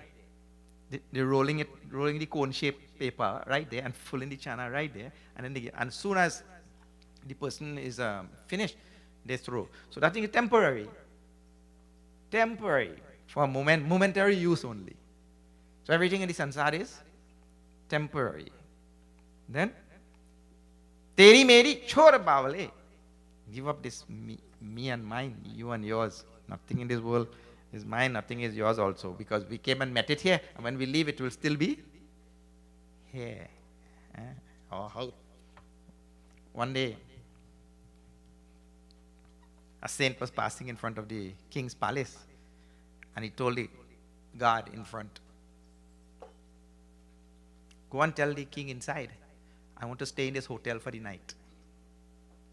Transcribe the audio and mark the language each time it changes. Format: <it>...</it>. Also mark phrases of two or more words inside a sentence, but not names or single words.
<en>They're rolling the cone-shaped paper right there and filling the chana right there. And then as soon as the person is finished, they throw. So that thing is temporary. Temporary. For a moment, momentary use only. So everything in the sansar is temporary. Then,</en> <hi>तेरी मेरी छोड़ बावले.</hi> <en>Give up this me and mine, you and yours. Nothing in this world is mine, nothing is yours also. Because we came and met it here, and when we leave, it will still be here. Or how? One day, a saint was passing in front of the king's palace, and he told the guard in front, go and tell the king inside, I want to stay in this hotel for the night.</en>